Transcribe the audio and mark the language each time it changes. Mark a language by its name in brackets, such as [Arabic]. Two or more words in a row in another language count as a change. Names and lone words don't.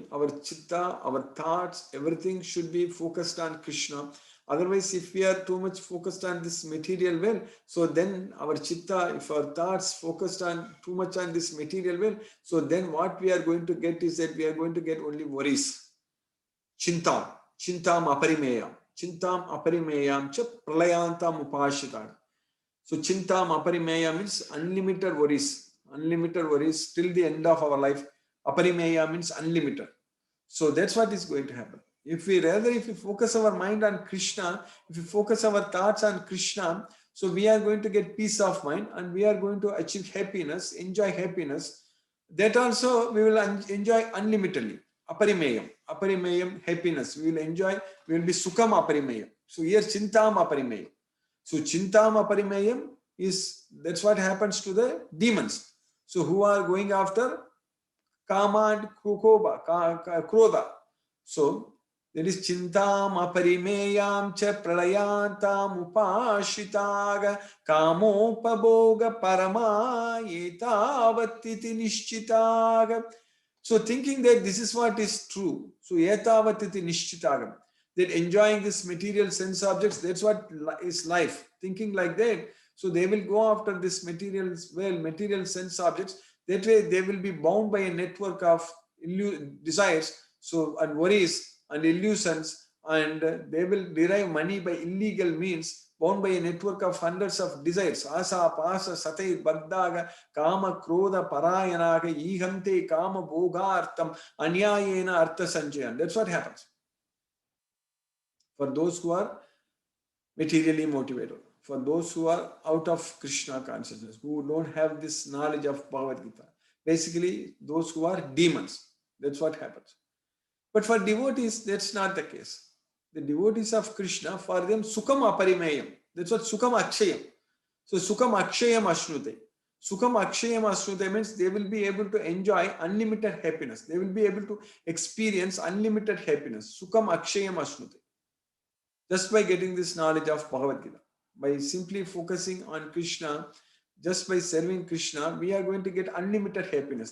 [English] Our chitta, our thoughts, everything should be focused on Krishna. Otherwise, if we are too much focused on this material world, so then our chitta, if our thoughts focused on too much on this material world, so then what we are going to get is that we are going to get only worries. [Sanskrit] Chintam aparimeyam. Chintam aparimeyam cha pralayantam upashitam. [English] So [Sanskrit] chintam aparimeyam [English] means unlimited worries. Unlimited worries till the end of our life. Aparimeya means unlimited. So that's what is going to happen. If we focus our mind on Krishna, if we focus our thoughts on Krishna, so we are going to get peace of mind and we are going to achieve happiness, enjoy happiness. That also we will enjoy unlimitedly. Aparimeyam, happiness. We will enjoy, we will be [Sanskrit] sukham aparimeyam. [English] So here [Sanskrit] chintam aparimeyam. [English] So [Sanskrit] chintam aparimeyam [English] is, that's what happens to the demons. So who are going after kama and krodha. So there is [Sanskrit] chintam aparimeyam cha pralayantam upashitaga kamopaboga parama yetavatiti nishchitaga. [English] So thinking that this is what is true. So [Sanskrit] yetavatiti nishchitaga. [English] That enjoying this material sense objects, that's what is life. Thinking like that. So they will go after this material sense objects. That way they will be bound by a network of desires, so and worries and illusions, and they will derive money by illegal means, bound by a network of hundreds of desires. [Sanskrit] Asa, pasa, satay, bagdaga, kama, krodha, parayanaga, ihante, kama, bhogartam, anyayena, artha sanjayan. [English] That's what happens for those who are materially motivated. For those who are out of Krishna consciousness, who don't have this knowledge of Bhagavad Gita. Basically, those who are demons. That's what happens. But for devotees, that's not the case. The devotees of Krishna, for them, [Sanskrit] Sukham Aparimeyam. [English] That's what [Sanskrit] Sukham Akshayam. So Sukham Akshayam Ashnute. Sukham Akshayam Ashnute [English] means they will be able to enjoy unlimited happiness. They will be able to experience unlimited happiness. [Sanskrit] Sukham Akshayam Ashnute. [English] Just by getting this knowledge of Bhagavad Gita. By simply focusing on Krishna, just by serving Krishna, we are going to get unlimited happiness.